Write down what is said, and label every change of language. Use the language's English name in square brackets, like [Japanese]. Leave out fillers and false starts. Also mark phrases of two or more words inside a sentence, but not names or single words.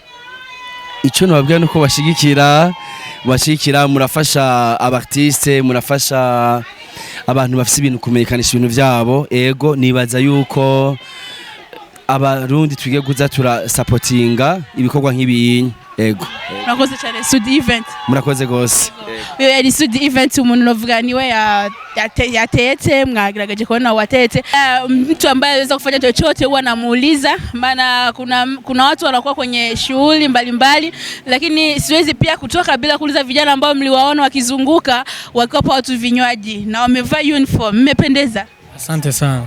[Rundi] Ico nababwira nuko bashigikira, murafasha abartiste, murafasha abantu bafise ibintu kumenyekanisha ibintu vyabo. Ego nibaza yuko abarundi twige kuza supportinga ibikorwa nk'ibinyi. Ego. Murakoze cyane Sud Event. Murakoze gose. Uyo yari Sud Event, umuntu novuga niwe yatetse, mwagerageje kuona watetse. [Swahili] Mtu ambaye anaweza kufanya chochote huwa namuuliza, maana kuna watu wanakuwa kwenye shughuli mbalimbali, lakini siwezi pia kutoka bila kuuliza vijana ambao mliwaona wakizunguka wakiwapa watu vinywaji na wamevaa uniform. Mmependeza. Asante sana.